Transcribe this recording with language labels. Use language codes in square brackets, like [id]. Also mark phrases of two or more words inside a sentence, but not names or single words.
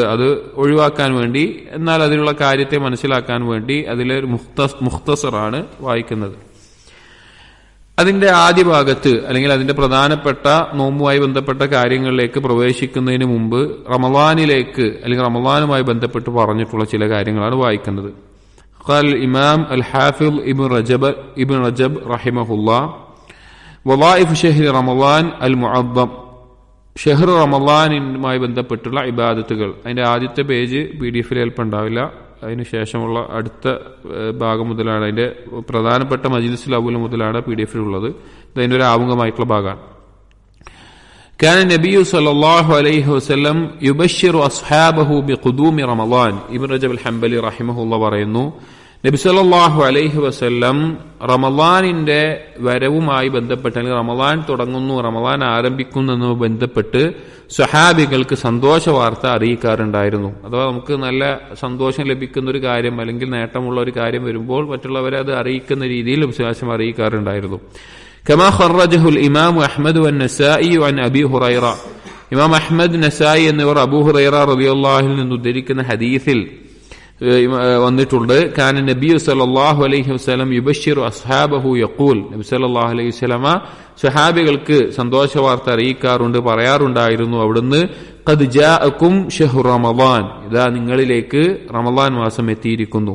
[ml] അത് ഒഴിവാക്കാൻ വേണ്ടി, എന്നാൽ അതിലുള്ള കാര്യത്തെ മനസ്സിലാക്കാൻ വേണ്ടി അതിലെ ഒരു മുഖ്തസറാണ് വായിക്കുന്നത്. അതിന്റെ ആദ്യ ഭാഗത്ത്, അല്ലെങ്കിൽ അതിന്റെ പ്രധാനപ്പെട്ട നോമ്പുമായി ബന്ധപ്പെട്ട കാര്യങ്ങളിലേക്ക് പ്രവേശിക്കുന്നതിന് മുമ്പ് റമളാനിലേക്ക്, അല്ലെങ്കിൽ റമളാനുമായി ബന്ധപ്പെട്ട് പറഞ്ഞിട്ടുള്ള ചില കാര്യങ്ങളാണ് വായിക്കുന്നത്. [ar] قال الإمام الحافظ ابن رجب رحمه الله: وظائف شهر رمضان المعظم. [ml] ഷഹർ റമളാനുമായി ബന്ധപ്പെട്ടുള്ള ഇബാദത്തുകൾ. അതിന്റെ ആദ്യത്തെ പേജ് PDF ചിലപ്പോൾ ഉണ്ടാവില്ല, അതിന് ശേഷമുള്ള അടുത്ത ഭാഗം മുതലാണ്, അതിന്റെ പ്രധാനപ്പെട്ട മജ്ലിസുൽ അവ്വൽ മുതലാണ് PDF ഉള്ളത്. ഇതിന്റെ ഒരു ആമുഖമായിട്ടുള്ള ഭാഗമാണ്. [ar] كان النبي صلى الله عليه وسلم يبشر أصحابه بقدوم رمضان. [ml] ഇബ്നു റജബ് അൽ ഹംബലി റഹിമഹുല്ലാഹ് പറയുന്നു, നബി [ar] صلى الله عليه وسلم [ml] റമളാനിന്റെ വരവുമായി ബന്ധപ്പെട്ട്, അല്ലെങ്കിൽ റമളാൻ തുടങ്ങുന്നു, റമളാൻ ആരംഭിക്കുന്നു ബന്ധപ്പെട്ട് സ്വഹാബികൾക്ക് സന്തോഷ വാർത്ത അറിയിക്കാറുണ്ടായിരുന്നു. അഥവാ നമുക്ക് നല്ല സന്തോഷം ലഭിക്കുന്ന ഒരു കാര്യം, അല്ലെങ്കിൽ നേട്ടമുള്ള ഒരു കാര്യം വരുമ്പോൾ മറ്റുള്ളവരെ അത് അറിയിക്കുന്ന രീതിയിൽ വിശ്വാസം അറിയിക്കാറുണ്ടായിരുന്നു. [ar] كما خرجه الإمام أحمد والنسائي عن أبي هريرة. [ml] ഇമാം അഹ്മദ്, നസായി എന്നിവർ അബൂ ഹുറൈറ [ar] رضي الله عنه [ml] നിന്ന് ഉദ്ധരിക്കുന്ന ഹദീസിൽ വന്നിട്ടുണ്ട്. [ar] كان النبي صلى الله عليه وسلم يبشر أصحابه يقول, [ml] നബി [ar] صلى الله عليه وسلم [ml] സ്വഹാബികൾക്ക് സന്തോഷ വാർത്ത അറിയിക്കാറുണ്ട്, പറയാറുണ്ടായിരുന്നു അവിടുന്ന്, [ar] قد جاءكم شهر رمضان, [ml] ഇതാ നിങ്ങളിലേക്ക് റമളാൻ മാസം എത്തിയിരിക്കുന്നു.